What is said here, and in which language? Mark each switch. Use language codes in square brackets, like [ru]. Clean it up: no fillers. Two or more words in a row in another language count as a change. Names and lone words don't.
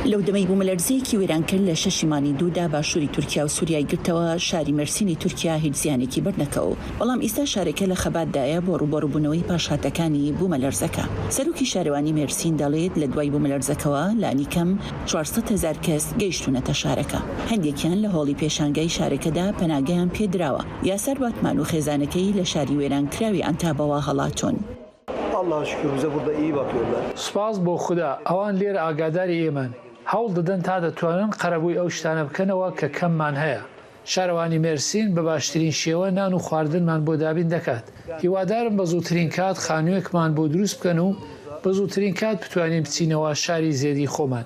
[ckb] لەو دەمەی بوومەلەرزەیەکی وێرانکرد لە 6 مانگی دوودا باشووری تورکیا و سووریای گرتەوە شاری مەرسینی تورکیا هیچ زیانێکی بەرنەکەوە، بەڵام ئێستا شارەکە لە خەباتدایە بۆ ڕووبەڕووبوونەوەی پاشهاتەکانی بوومەلەرزەکە. سەرۆکی شارەوانی مێرسین دەڵێت لە دوای بوومەلەرزەکەوە لانی کەم 400,000 کەس گەیشتونەتە شارەکە. هەندێکیان لە هۆڵی پێشانگای شارەکەدا پەناگەیان پێدراوە. یاسار باتمان و خێزانەکەی لە شاری وێرانکراوی ئەنتابەوە هەڵاتۆن. [tr] Allah şükür bize burada iyi bakıyorlar. [ckb] سپاس بۆ خوددا ئەوان لێرە ئاگاداری ئێمەن، هەوڵ دەدەن تا دەتوانن قەرەبووی ئەو شتانە بکەنەوە کە کەممان هەیە. شارەوانی مێرسین بە باشترین شێوە نان و خواردنمان بۆ دابین دەکات. هیوادارم بە زووترین کات خانوویەکمان بۆ دروست بکەن و بە زووترین کات بتوانین بچینەوە شاری زێدی خۆمان.